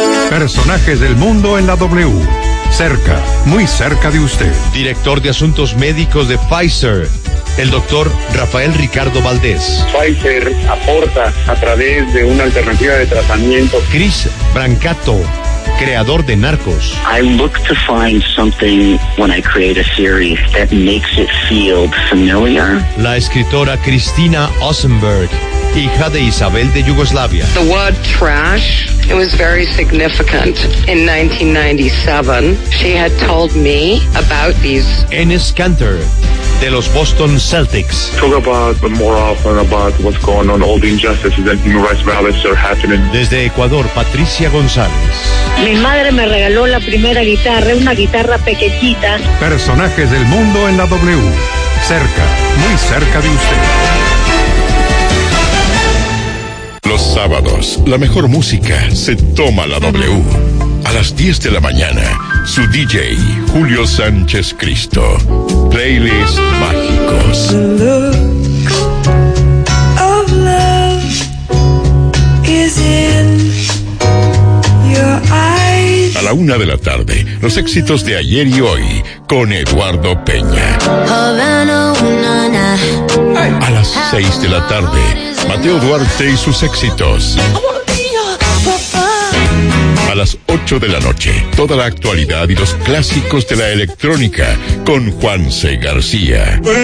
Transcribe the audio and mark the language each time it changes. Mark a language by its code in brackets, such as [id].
[es] Personajes del mundo en la W. Cerca, muy cerca de usted. Director de Asuntos Médicos de Pfizer, el doctor Rafael Ricardo Valdés. Pfizer aporta a través de una alternativa de tratamiento. Chris Brancato, creador de Narcos. [en] I look to find something when I create a series that makes it feel familiar. [es] La escritora Cristina Osenberg, hija de Isabel de Yugoslavia. [en] The word trash, it was very significant. In 1997, she had told me about these. [es] Enes Kanter, de los Boston Celtics. [en] Talk about more often about what's going on, all the injustices and human rights violations are happening. [es] Desde Ecuador, Patricia González. Mi madre me regaló la primera guitarra, una guitarra pequeñita. Personajes del mundo en la W. Cerca, muy cerca de usted. Los sábados, la mejor música se toma la W. A las 10 de la mañana, su DJ, Julio Sánchez Cristo. Playlist Mágicos. [en] The look of love is in your eyes. [es] A la 1:00 p.m, los éxitos de ayer y hoy con Eduardo Peña. A las 6:00 p.m, Mateo Duarte y sus éxitos. A las 8:00 p.m, toda la actualidad y los clásicos de la electrónica con Juanse García.